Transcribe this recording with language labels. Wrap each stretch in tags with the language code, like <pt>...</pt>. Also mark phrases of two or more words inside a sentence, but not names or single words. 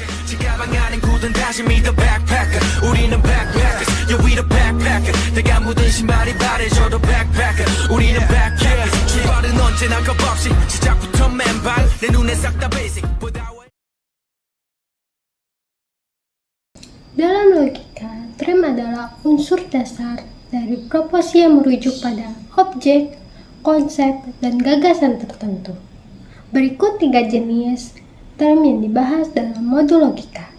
<ko>가방 안엔 굳은 다짐이</ko> <en>the backpacker</en> <ko>우리는 backpackers</ko> <en>yeah we the backpacker</en> <ko>내가 묻은 신발이 바래져도 backpacker 우리는 backpackers 출발은 언제나 겁없이 시작부터 맨발 내 눈에 싹 다 basic</ko> <id>Dalam logika, tram adalah unsur dasar dari proporsi yang merujuk pada objek, konsep, dan gagasan tertentu. Berikut 3 jenis tram yang dibahas dalam modul logika.</id>